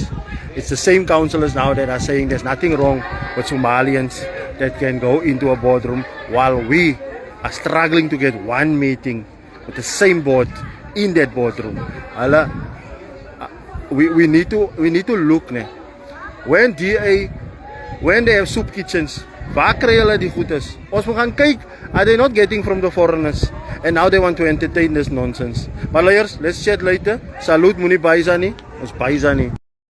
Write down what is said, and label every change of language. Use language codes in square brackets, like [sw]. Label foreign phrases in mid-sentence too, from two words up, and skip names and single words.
[en] It's the same councillors now that are saying there's nothing wrong with Somalians that can go into a boardroom while we are struggling to get one meeting with the same board in that boardroom. Hulle, we need to look, ne. When they have soup kitchens, [af] waar kry hulle die goedes? Ons moet gaan kyk, [en] are they not getting from the foreigners? And now they want to entertain this nonsense. [af] Maar leiers, [en] let's chat later. Salute, [af] moenie baie nie. Ons baie nie.